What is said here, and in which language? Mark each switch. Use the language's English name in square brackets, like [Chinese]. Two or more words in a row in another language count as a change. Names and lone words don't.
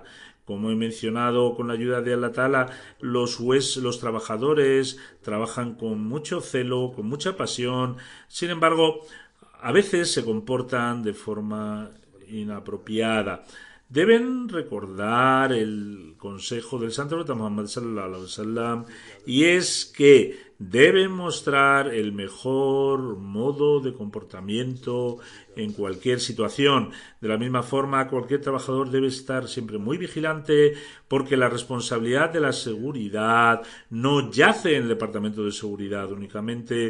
[Spanish] Como he mencionado, con la ayuda de [Arabic] الله تعالى, [Spanish] los trabajadores trabajan con mucho celo, con mucha pasión. Sin embargo, a veces se comportan de forma inapropiada. Deben recordar el consejo del Santo Profeta Muhammad [Arabic] صلى الله عليه وسلم, [Spanish] y es que deben mostrar el mejor modo de comportamiento en cualquier situación. De la misma forma, cualquier trabajador debe estar siempre muy vigilante, porque la responsabilidad de la seguridad no yace en el departamento de seguridad únicamente.